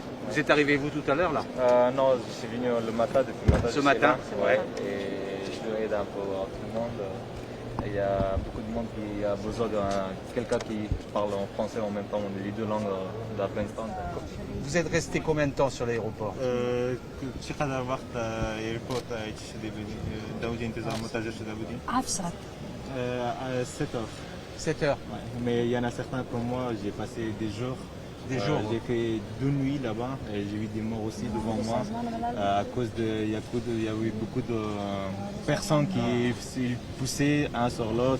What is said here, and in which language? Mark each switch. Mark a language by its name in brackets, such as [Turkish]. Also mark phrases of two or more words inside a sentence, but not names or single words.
[French] Vous êtes arrivé vous tout à l'heure là? Non, je suis venu le matin, depuis le matin. Ce matin, ouais. Et je aide un peu à tout le monde. Il y a beaucoup de monde qui a besoin de quelqu'un qui parle en français en même temps, les deux langues d'Afghanistan. Vous êtes resté combien de temps sur l'aéroport? [Persian] چقدر وقت ایرپورت داودی انتظار منتظر شده بودیم؟ 7 ساعت [French] 7 heures. 7 heures. Ouais. Mais il y en a certains comme moi, j'ai passé des jours. J'ai fait 2 nuits là-bas et j'ai vu des morts aussi devant moi à cause il y a eu beaucoup de personnes qui se poussaient un sur l'autre.